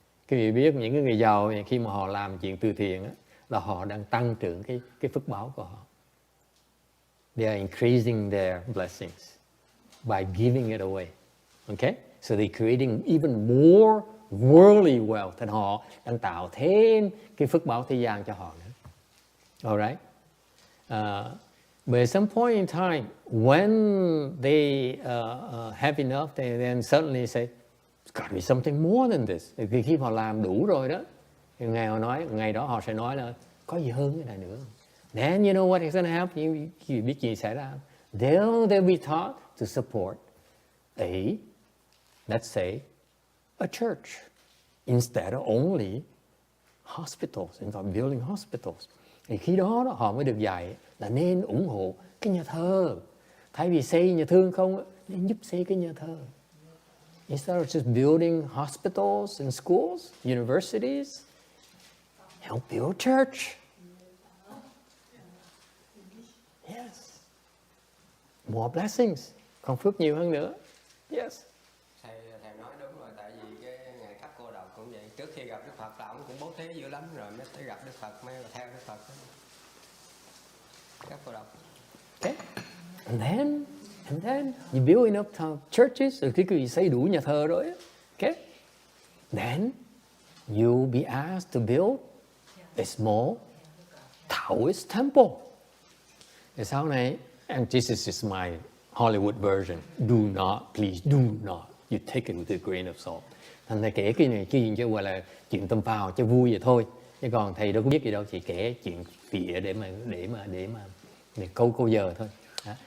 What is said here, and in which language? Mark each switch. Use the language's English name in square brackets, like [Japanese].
[Vietnamese] Quý vị biết những cái người giàu khi mà họ làm chuyện từ thiện á, là họ đang tăng trưởng cái phước báo của họ. [English] They are increasing their blessings by giving it away. Okay? So they're creating even more worldly wealth, and [Vietnamese] họ đang tạo thêm cái phước báo thế gian cho họ nữa. [English] Alright? But at some point in time, when they have enough, they then suddenly say, It's got to be something more than this. [Vietnamese] Vì khi họ làm đủ rồi đó, thì ngày đó họ sẽ nói là có gì hơn cái này nữa. [English] Then you know what is going to happen? You [Vietnamese] biết gì xảy ra? [English] They'll be taught to support let's say, a church instead of only hospitals, instead of building hospitals. [Vietnamese] Thì khi đó họ mới được dạy là nên ủng hộ cái nhà thờ. Thay vì xây nhà thương không, nên giúp xây cái nhà thờ. [English] Instead of just building hospitals and schools, universities, help build church. Yes. More blessings. [Vietnamese] Còn phước nhiều hơn nữa. [English] Yes. [Vietnamese] Thầy nói đúng rồi, tại vì cái ngày cấp cô độc cũng vậy. Trước khi gặp Đức Phật là ông cũng bố thí dữ lắm rồi mới tới gặp Đức Phật, mới theo Đức Phật. Cấp cô độc. [English] Okay. And then you build enough churches, [Vietnamese] rồi khi quý vị xây đủ nhà thờ rồi, okay. [English] Then you'll be asked to build a small Taoist temple. [Vietnamese] Thì sau này, [English] and this is my Hollywood version. Please do not. You take it with a grain of salt. [Vietnamese] Thành thầy kể cái này chuyện cho gọi là chuyện tâm phào cho vui vậy thôi. Chứ còn thầy đâu có biết gì đâu, chỉ kể chuyện phịa để câu giờ thôi. Đó.